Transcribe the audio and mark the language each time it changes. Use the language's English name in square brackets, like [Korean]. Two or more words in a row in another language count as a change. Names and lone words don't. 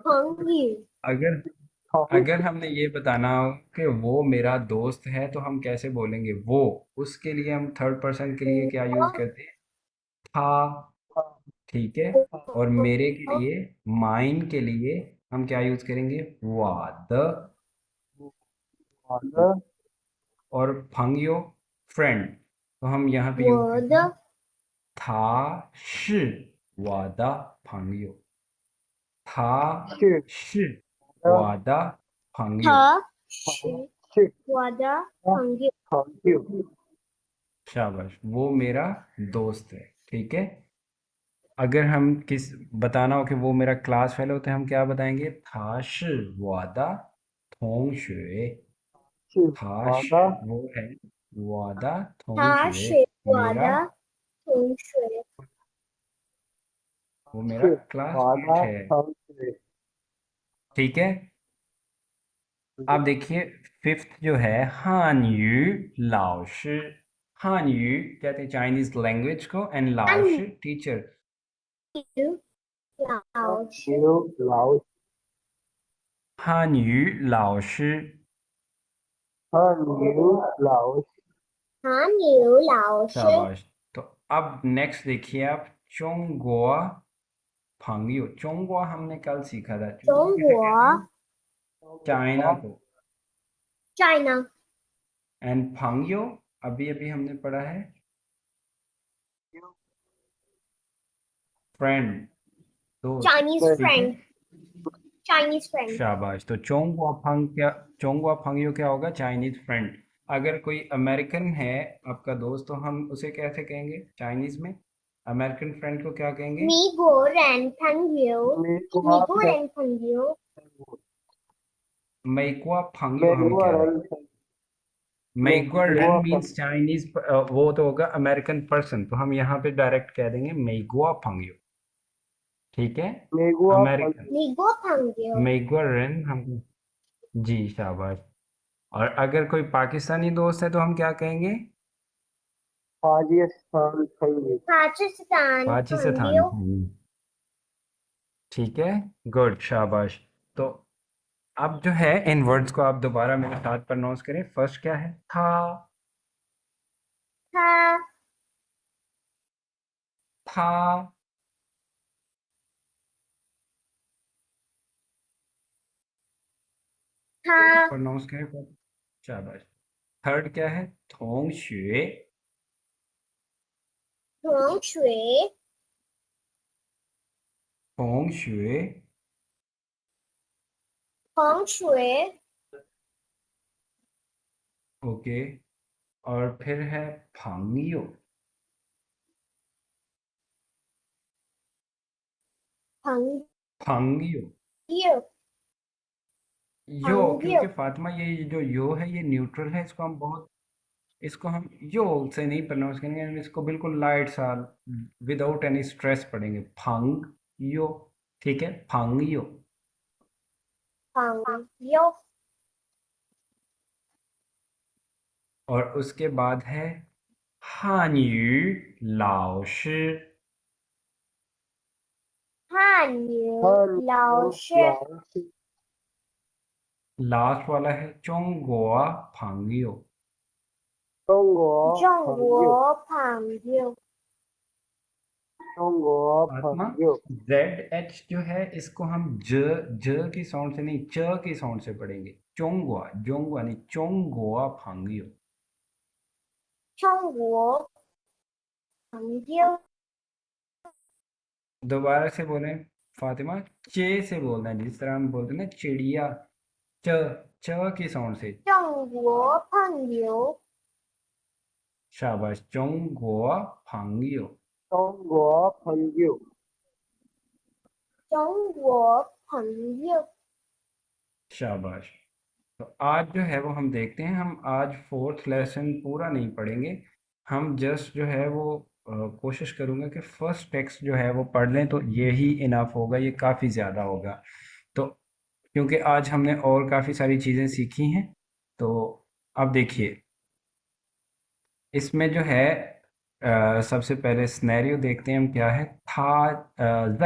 [Hindi] अगर अगर हमने ये बताना हो कि वो मेरा दोस्त है तो हम कैसे बोलेंगे वो, उसके लिए हम [English] third person [Hindi] के लिए क्या यूज करते हैं? था। ठीक है। और मेरे के लिए, माइन के लिए हम क्या यूज करेंगे? वाद। और फंगियो, फ्रेंड, तो हम यहाँ पे यूज करते हैं [Chinese] 他是我的朋友，他是我的朋友。他是我的朋友。 [Hindi] शाबाश, वो मेरा दोस्त है। ठीक है। अगर हम किस बताना हो कि वो मेरा [English] class fellow, [Hindi] तो हम क्या बताएंगे? [Chinese] 他是我的同学，他是 [Hindi] वो है [Chinese] 我的同他学，是我 [Hindi] मेरा [Chinese] 的同学。 [Hindi] वो मेरा क्लासमेट है। ठीक है। अब देखिए, फिफ्थ जो है [Chinese] 汉语老师. [Hindi] हानयू कहते हैं [English] Chinese language [Hindi] को, एंड लाओशी टीचर। [Chinese] 老师，汉语老师. 韩牛老师， [Hindi] शाबाश। तो अब नेक्स्ट देखिए आप, [Chinese] 中国朋友. [Hindi] चोंगुआ हमने कल सीखा था। चोंगुआ किसे कहते हैं? [Chinese] 中国 [Hindi] चाइना को। China एंड फंगियो अभी अभी हमने पढ़ा है, फ्रेंड, दोस्त। Chinese ठीक है। [English] friend Chinese friend [Hindi] शाबाश। तो [Chinese] 中国朋友 [Hindi] क्या होगा? [English] Chinese friend. [Hindi] अगर कोई अमेरिकन है आपका दोस्त, तो हम उसे कैसे कहेंगे चाइनीज में? [English] American friend [Hindi] को क्या कहेंगे? [Chinese] 美国人朋友美国人朋友美国朋友 [Hindi] हम कह रहे हैं। [Chinese] 美国人 [English] means Chinese, [Hindi] वो तो होगा [English] American person, [Hindi] तो हम यहाँ पे डायरेक्ट कह देंगे [Chinese] 美国朋友. [Hindi] ठीक है। अमेरिकन [Chinese] 美国朋友美国人 [Hindi] हम। जी शाबाश। और अगर कोई पाकिस्तानी दोस्त है तो हम क्या कहेंगे? पाकिस्तान पाकिस्तान। [Chinese] 朋友 [Hindi] ठीक है। गुड, शाबाश। तो अब जो है इन वर्ड्स को आप दोबारा मेरे साथ प्रोनाउंस करें। फर्स्ट क्या है? था। [Chinese] 他 [Hindi] था। [Chinese] 他 [Hindi] प्रोनाउंस करें। शाबाश। थर्ड क्या है? [Chinese] 同学. 同学同学. 同学 [Hindi] ओके। और फिर है फंगियो। [Chinese] 朋朋友友 यो, 朋友 [Hindi] क्योंकि फातिमा ये जो यो है ये न्यूट्रल है, इसको हम यो से नहीं प्रोनाउंस करेंगे, हम इसको बिल्कुल लाइट सा [English] without any stress [Hindi] पढ़ेंगे। [Chinese] 朋友. [Hindi] ठीक है। [Chinese] 朋友. 朋友 [Hindi] और उसके बाद है [Chinese] 汉语老师. 汉语老师 [Hindi] लास्ट वाला है [Chinese] 中国朋友. 中国朋友 [Hindi] फातिमा, ZH जो है इसको हम ज की साउंड से नहीं, च की साउंड से पढ़ेंगे। [Chinese] चोंगुआ, जोंगुआ नहीं, 中国朋友. 中国朋友 [Hindi] दोबारा से बोलें फातिमा, चे से बोलना है, जिस तरह हम बोलते हैं ना चिड़िया, च की साउंड से। [Chinese] 中国朋友 [Hindi] शाबाश। [Chinese] 中国朋友. 中国朋友 [Hindi] शाबाश। तो आज जो है वो हम देखते हैं, हम आज [English] fourth lesson [Hindi] पूरा नहीं पढ़ेंगे। हम जस्ट जो है वो कोशिश करूँगा कि [English] first text [Hindi] जो है वो पढ़ लें, तो ये ही इनफ होगा, ये काफ़ी ज़्यादा होगा। तो क्योंकि आज हमने और काफ़ी सारी चीज़ें सीखी हैं, तो अब देखिए इसमें जो है सबसे पहले स्नैरियो देखते हैं हम क्या है।